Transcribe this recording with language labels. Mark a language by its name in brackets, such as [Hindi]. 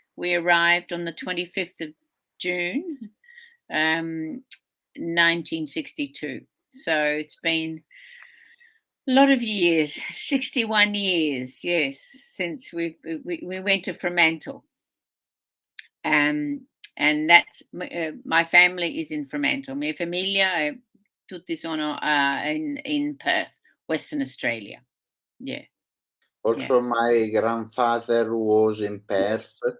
[English] We arrived on the 25th of June, 1962. So it's been a lot of years, 61 years, yes, since we went to Fremantle. And that's my family is in Fremantle. [Italian] Mia famiglia, tutti sono in Perth, Western Australia. [English] Yeah. Also, my grandfather was in Perth.